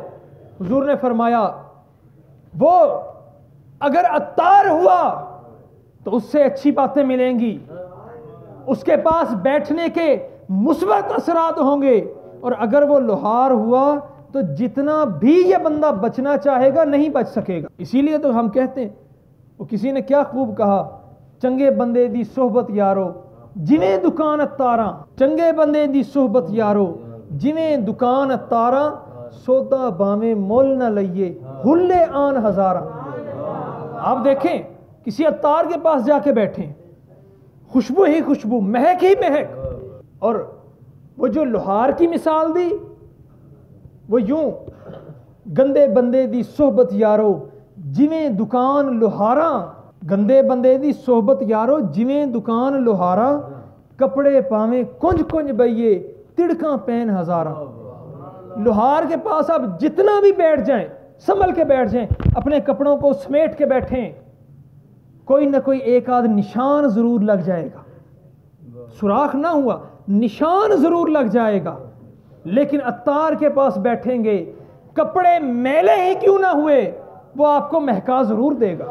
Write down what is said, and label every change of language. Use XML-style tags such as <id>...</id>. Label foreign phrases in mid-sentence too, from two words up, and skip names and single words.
<ur>حضور نے فرمایا وہ اگر عطار ہوا تو اس سے اچھی باتیں ملیں گی، اس کے پاس بیٹھنے کے مثبت اثرات ہوں گے، اور اگر وہ لوہار ہوا تو جتنا بھی یہ بندہ بچنا چاہے گا نہیں بچ سکے گا۔ اسی لیے تو ہم کہتے ہیں، وہ کسی نے کیا خوب کہا،</ur> <pa>چنگے بندے دی صحبت یارو جنہیں دکان اتاراں، چنگے بندے دی صحبت یارو جنہیں دکان اتاراں، سودا باویں مول نہ لئیے ہلے آن ہزاراں۔</pa> <ur>آپ دیکھیں کسی اتار کے پاس جا کے بیٹھیں، خوشبو ہی خوشبو، مہک ہی مہک، اور وہ جو لوہار کی مثال دی وہ یوں،</ur> <pa>گندے بندے دی صحبت یارو جویں دکان لوہاراں، گندے بندے دی صحبت یارو جویں دکان لوہاراں، کپڑے پاویں کنج کنج بئیے تڑکاں پین ہزاراں۔</pa> <ur>لوہار کے پاس آپ جتنا بھی بیٹھ جائیں، سنبھل کے بیٹھ جائیں، اپنے کپڑوں کو سمیٹ کے بیٹھیں، کوئی نہ کوئی ایک آدھ نشان ضرور لگ جائے گا، سوراخ نہ ہوا نشان ضرور لگ جائے گا۔ لیکن عطار کے پاس بیٹھیں گے، کپڑے میلے ہی کیوں نہ ہوئے وہ آپ کو مہکا ضرور دے گا۔</ur>